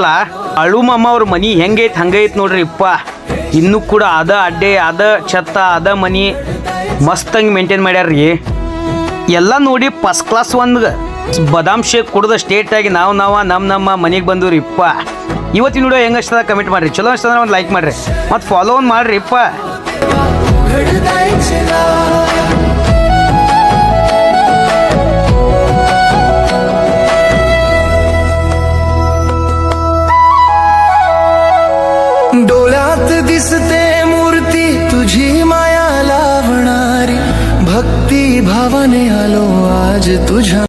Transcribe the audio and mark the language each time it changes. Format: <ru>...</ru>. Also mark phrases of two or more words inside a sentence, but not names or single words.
<kn>ಬಾಳು ಮಾಮ ಅವ್ರ ಮನಿ ಹೆಂಗೈತ್ ಹಂಗೈತ್ ನೋಡ್ರಿ ಇಪ್ಪ. ಇನ್ನು ಕೂಡ ಅದ ಅಡ್ಡೆ ಅದ ಛತ್ತ ಅದ ಮನಿ ಮಸ್ತಂಗ್ ಮೇಂಟೈನ್ ಮಾಡ್ಯಾರ್ರಿ. ಎಲ್ಲ ನೋಡಿ</kn> <en>first class</en> <kn>ಒಂದ್ ಬಾದಾಮ್ ಶೇಕ್ ಕುಡ್ದ ಸ್ಟೇಟ್ ಆಗಿ ನಾವು ನಮ್ಮ ಮನೆಗೆ ಬಂದವ್ರಿ ಇಪ್ಪ. ಇವತ್ತಿನ ವಿಡಿಯೋ ಹೆಂಗ ಅಷ್ಟದ ಕಮೆಂಟ್ ಮಾಡ್ರಿ, ಚಲೋ ಅಷ್ಟದ ಒಂದು ಲೈಕ್ ಮಾಡ್ರಿ, ಮತ್ತು ಫಾಲೋ ಒಂದು ಮಾಡ್ರಿ ಇಪ್ಪ.</kn> <mr>डोळ्यात दिसते मूर्ती तुझी माया लावणारी, भक्ती भावाने आलो आज तुझ्या</mr>